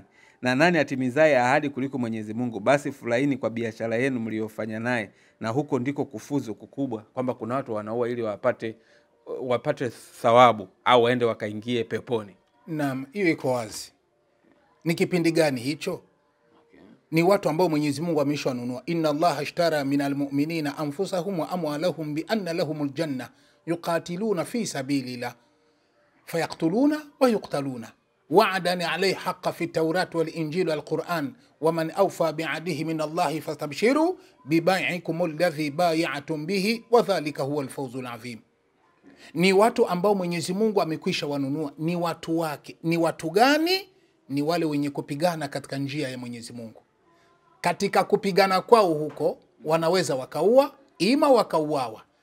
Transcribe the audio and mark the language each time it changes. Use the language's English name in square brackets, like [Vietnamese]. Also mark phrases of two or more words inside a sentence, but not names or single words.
[Swahili] Na nani atimizaye ahadi kuliko Mwenyezi Mungu? Basi furahini kwa biashara yenu mliofanya naye, na huko ndiko kufuzu kukubwa. Kwamba kuna watu wanaua ili wapate thawabu au waende wakaingie peponi. Naam, hiyo iko wazi. Ni kipindi gani hicho? Ni watu ambao Mwenyezi Mungu ameshawanunua. [Arabic] إن الله اشترى من المؤمنين أنفسهم وأموالهم بأن لهم الجنة يقاتلون في سبيل الله فيقتلون ويقتلون وعدا عليه حقا في التوراة والإنجيل والقرآن ومن أوفى بعهده من الله فاستبشروا ببيعكم الذي بايعتم به وذلك هو الفوز العظيم. [Swahili] Ni watu ambao Mwenyezi Mungu amekwisha wanunua. Ni watu wake. Ni watu gani? Ni wale wenye kupigana katika njia ya Mwenyezi Mungu. Katika kupigana kwao huko wanaweza wakaua ima wakauawa.